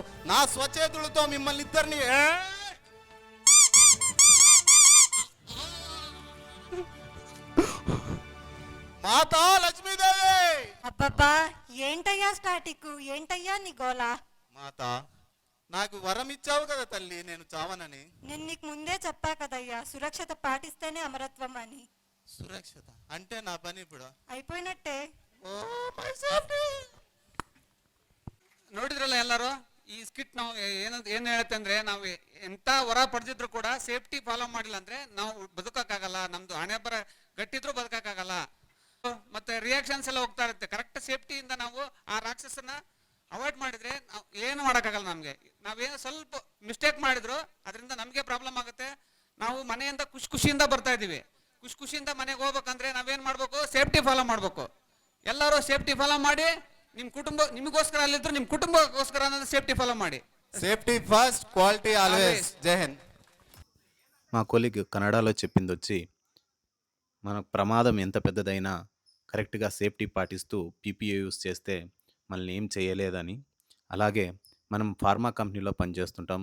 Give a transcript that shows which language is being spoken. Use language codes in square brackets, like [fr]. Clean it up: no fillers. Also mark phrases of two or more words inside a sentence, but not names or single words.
[te] నా స్వచేతులతో మిమ్మల్ని ఇద్దరిని మాతా లక్ష్మీదేవి! అబ్బబ్బా ఏంటయ్యా స్టాటిక్, ఏంటయ్యా నీ గోలా? మాత, నాకు వరం ఇచ్చావు కదా తల్లి, నేను చావనని. నేను నీకు ముందే చెప్పా కదయ్యా, సురక్షత పాటిస్తేనే అమరత్వం అని. ಸುರಕ್ಷಿತ అంటే నా పని ఇప్పుడు అయిపోయినట్టే. [en] O my safety. [kn] ನೋಡಿದ್ರಲ್ಲ ಎಲ್ಲರೂ ಈ ಸ್ಕಿಟ್ ನಾವು ಏನು ಹೇಳುತ್ತೆ ಅಂದ್ರೆ ನಾವು ಎಂತ ಹೊರ ಪಡೆದಿದ್ರು ಕೂಡ [en] safety follow [kn] ಮಾಡಿಲ್ಲ ಅಂದ್ರೆ ನಾವು ಬದುಕಕ್ಕಾಗಲ್ಲ. ನಮ್ದು ಹಣೆ ಬರ ಗಟ್ಟಿದ್ರು ಬದುಕಕ್ಕಾಗಲ್ಲ. ಮತ್ತೆ ರಿಯಾಕ್ಷನ್ಸ್ ಎಲ್ಲ ಹೋಗ್ತಾ ಇರುತ್ತೆ. ಕರೆಕ್ಟ್ ಸೇಫ್ಟಿಯಿಂದ ನಾವು ಆ ರಾಕ್ಷಸನ್ನ ಅವಾಯ್ಡ್ ಮಾಡಿದ್ರೆ ನಾವು ಏನು ಮಾಡೋಕ್ಕಾಗಲ್ಲ. ನಮಗೆ ನಾವೇನು ಸ್ವಲ್ಪ ಮಿಸ್ಟೇಕ್ ಮಾಡಿದ್ರು ಅದರಿಂದ ನಮಗೆ ಪ್ರಾಬ್ಲಮ್ ಆಗುತ್ತೆ. ನಾವು ಮನೆಯಿಂದ ಖುಷಿಯಿಂದ ಬರ್ತಾ ಇದೀವಿ. ಖುಷಿಯಿಂದ ಮನೆಗೆ ಹೋಗ್ಬೇಕಂದ್ರೆ ನಾವೇನ್ ಮಾಡ್ಬೇಕು? [en] safety follow [kn] ಮಾಡ್ಬೇಕು. ಎಲ್ಲರೂ [en] safety follow [kn] ಮಾಡಿ ನಿಮ್ ಕುಟುಂಬ ನಿಮಗೋಸ್ಕರ ಅಲ್ಲಿದ್ರು ನಿಮ್ ಕುಟುಂಬಕ್ಕೋಸ್ಕರ ಅನ್ನೋದು [en] safety follow [kn] ಮಾಡಿ. [en] Safety first, quality always. [hi] जय हिंद. [te] మా కొలీగ్ కన్నడలో చెప్పింది వచ్చి, మన ప్రమాదం ఎంత పెద్దదైనా కరెక్ట్గా సేఫ్టీ పాటిస్తూ [en] PPE use [te] చేస్తే మనల్ని ఏం చేయలేదని. అలాగే మనం ఫార్మా కంపెనీలో పనిచేస్తుంటాం.